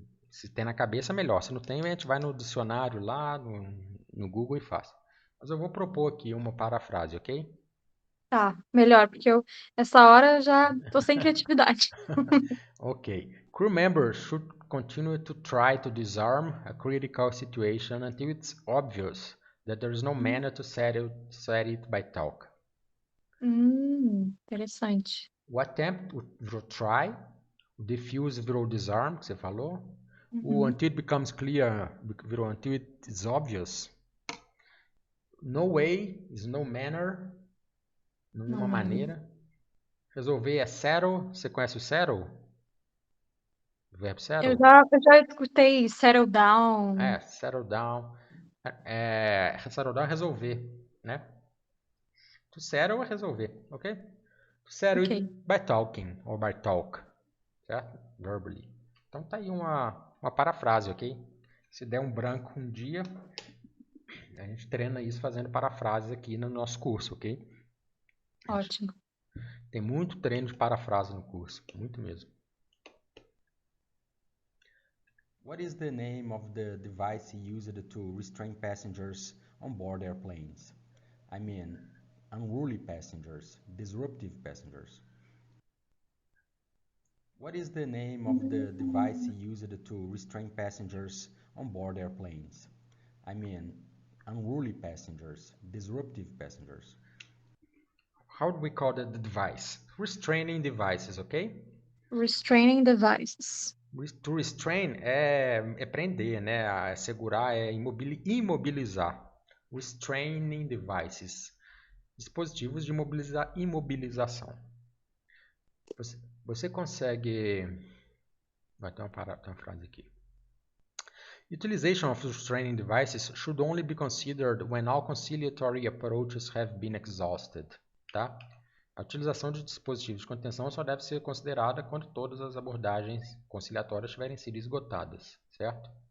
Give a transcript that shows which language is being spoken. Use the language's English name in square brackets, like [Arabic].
[Portuguese] Se tem na cabeça, melhor. Se não tem, a gente vai no dicionário lá, no Google e faz. Mas eu vou propor aqui uma parafrase, ok? Tá, melhor, porque essa hora já tô sem criatividade. Ok. [English] Crew members should continue to try to disarm a critical situation until it's obvious that there is no manner to set it by talk. [Portuguese] Interessante. O attempt virou try, o diffuse virou disarm, que você falou. [English] O until it becomes clear virou until it is obvious. No way is no manner, [Portuguese] nenhuma maneira. Resolver é settle. Você conhece o settle? O verbo settle? Eu já escutei settle down. [English] Settle down. Settle down [Portuguese] é resolver, né? [English] To settle [Portuguese] é resolver, ok? To settle Ok. [English] it by talking or by talk, certo? Verbally. [Portuguese] Então tá aí uma parafrase, ok? Se der um branco um dia, a gente treina isso fazendo parafrases aqui no nosso curso, ok? Ótimo. Tem muito treino de parafrase no curso, muito mesmo. [English] What is the name of the device used to restrain passengers on board airplanes? I mean, unruly passengers, disruptive passengers. What is the name of the device used to restrain passengers on board airplanes? I mean, unruly passengers, disruptive passengers. How do we call the device? Restraining devices, ok? Restraining devices. To restrain [Portuguese] é prender, né? Segurar é imobilizar. [English] Restraining devices. [Portuguese] Dispositivos de imobilização. Você consegue... Vai ter uma frase aqui. [English] Utilization of restraining devices should only be considered when all conciliatory approaches have been exhausted. [Portuguese] Tá? A utilização de dispositivos de contenção só deve ser considerada quando todas as abordagens conciliatórias tiverem sido esgotadas, certo?